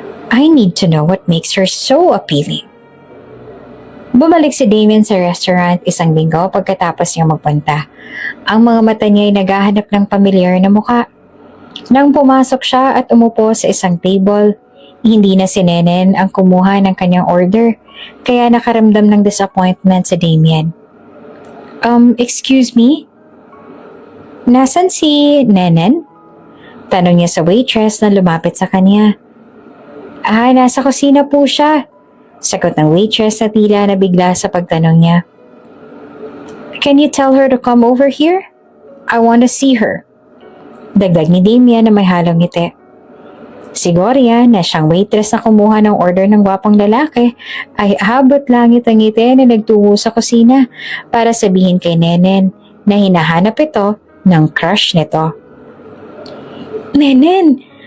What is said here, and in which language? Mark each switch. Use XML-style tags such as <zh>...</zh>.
<en>I need to know what makes her so appealing.</en> <tl>Bumalik si Damien sa restaurant isang linggo pagkatapos niyang magpunta. Ang mga mata niya ay naghahanap ng pamilyar na mukha. Nang pumasok siya at umupo sa isang table, hindi na si Nenen ang kumuha ng kanyang order, kaya nakaramdam ng disappointment si Damien.</tl> <en>Excuse me?</en> <tl>Nasaan si Nenen? Tanong niya sa waitress na lumapit sa kanya. Nasa kusina po siya. Sagot ng waitress na tila nabigla sa pagtanong niya.</tl> <en>Can you tell her to come over here? I want to see her.</en> <tl>Dagdag ni Damian na may halong ngiti. Si Gloria, na siyang waitress na kumuha ng order ng gwapong lalaki, ay abot langit ang ngiti na nagtungo sa kusina para sabihin kay Nenen na hinahanap ito ng crush nito. Nenen!</tl>